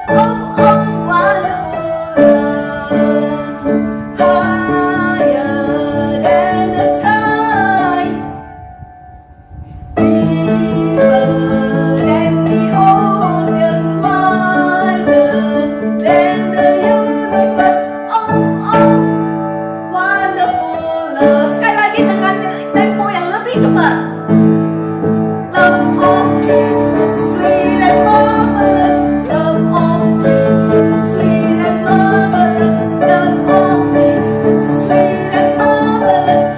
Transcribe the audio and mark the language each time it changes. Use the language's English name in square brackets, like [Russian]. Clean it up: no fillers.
[English] Oh, oh, wonderful love, higher than the sky, deeper than the ocean, wider than the universe. Oh, oh, wonderful love. [Indonesian] Sekali lagi dengan tempo yang lebih cepat. [English] Love of Jesus, sweet and marvelous. Love of Jesus, sweet and marvelous. Love of Jesus, sweet and marvelous.